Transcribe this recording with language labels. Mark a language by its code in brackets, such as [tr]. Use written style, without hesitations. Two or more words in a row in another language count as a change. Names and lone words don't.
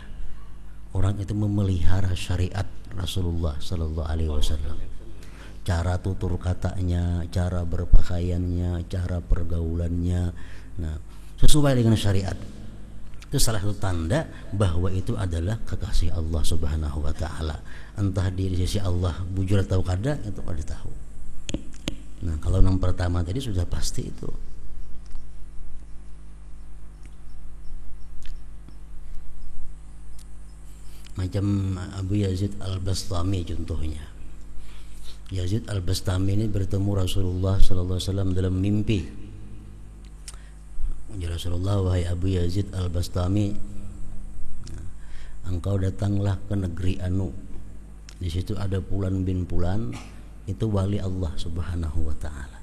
[id] Orang itu memelihara syariat Rasulullah [ar] صلى الله عليه وسلم. [id] Cara tutur katanya, cara berpakaiannya, cara pergaulannya, nah, sesuai dengan syariat. Itu salah satu tanda bahwa itu adalah kekasih [ar] الله سبحانه وتعالى. [bjn] Entah di sisi Allah bujur atau kada, itu kada tahu. [id] Nah, kalau yang pertama tadi sudah pasti itu. Macam Abu Yazid Al-Bastami contohnya. Yazid Al-Bastami ini bertemu Rasulullah [ar] صلى الله عليه وسلم [id] dalam mimpi. [ar] يا رسول الله, [id] wahai Abu Yazid Al-Bastami, engkau datanglah ke negeri Anu. Di situ ada Fulan bin Fulan, itu wali [ar] الله سبحانه وتعالى.